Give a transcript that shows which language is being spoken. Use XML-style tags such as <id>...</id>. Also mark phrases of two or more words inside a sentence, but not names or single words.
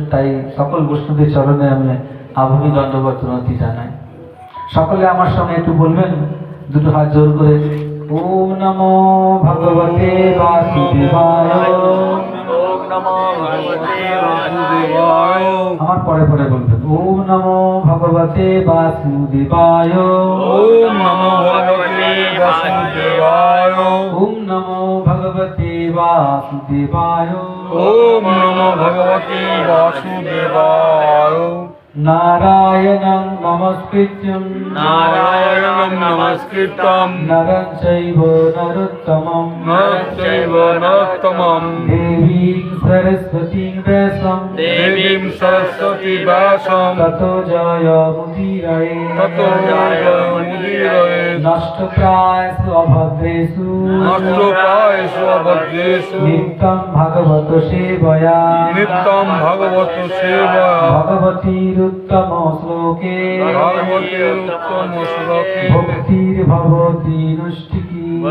<bn>তাই সকল বৈষ্ণবদের চরণে আমি আভূমি দণ্ডবত প্রণতি জানাই। সকলে আমার সঙ্গে একটু বলবেন দুটো হাত জোর করে,</bn> <sa>ওম নমো ভগবতে বাসুদেবায়।</sa> <bn>আমার পরে পরে বলবেন,</bn> <sa>ওম নমো ভগবতে বাসুদেবায়। ওম নমো ভগবতে বাসুদেবায়। ওম নমো ভগবতে বাসুদেবায়। ওম নমো ভগবতে বাসুদেবায়। নারায়ণং নমস্কৃত্যং নরং চৈব নরোত্তমং দেবীং সরস্বতীং ব্যাসং ততো জয়মুদীরয়ে নষ্টপ্রায়েষু অভদ্রেষু নিত্যং ভগবত সেবয়া ভগবতীরুত্তম শ্লোকে ভক্তির ভবতি নৈষ্ঠিকী।</sa>